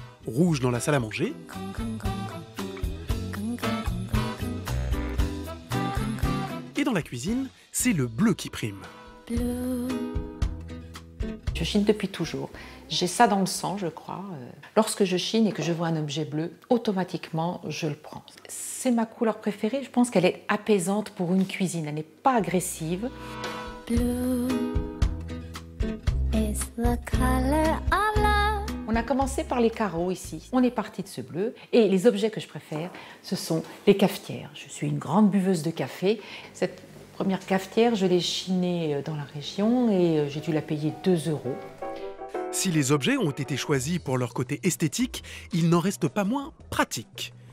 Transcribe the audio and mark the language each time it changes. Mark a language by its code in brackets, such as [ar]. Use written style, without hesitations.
[fr] Rouge dans la salle à manger, et dans la cuisine, c'est le bleu qui prime. Je chine depuis toujours. J'ai ça dans le sang, je crois. Lorsque je chine et que je vois un objet bleu, automatiquement, je le prends. C'est ma couleur préférée. Je pense qu'elle est apaisante pour une cuisine. Elle n'est pas agressive. [en] Blue is the color of love. [fr] On a commencé par les carreaux ici. On est parti de ce bleu. Et les objets que je préfère, ce sont les cafetières. Je suis une grande buveuse de café. Cette première cafetière, je l'ai chinée dans la région et j'ai dû la payer 2 €. Si les objets ont été choisis pour leur côté esthétique, il n'en reste pas moins pratique.